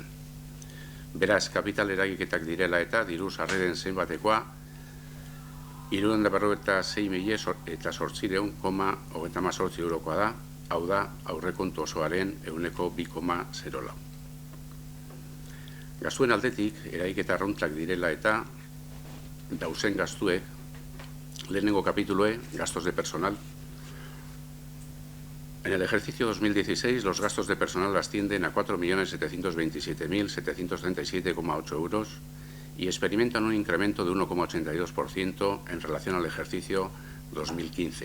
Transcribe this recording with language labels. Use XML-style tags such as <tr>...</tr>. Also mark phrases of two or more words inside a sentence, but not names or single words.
<eu>Beraz, kapital eragiketak direla eta diru sarreren zenbatekoa 346.818,38 eurokoa da, hau da, aurrekontu osoaren ehuneko 2,04. Gastuen aldetik, eragiketa arruntak direla eta dauzen gastuek, lehenengo kapitulue,</eu> <es>gastos de personal. En el ejercicio 2016, los gastos de personal ascienden a 4.727.737,8 euros y experimentan un incremento de 1,82% en relación al ejercicio 2015.</es>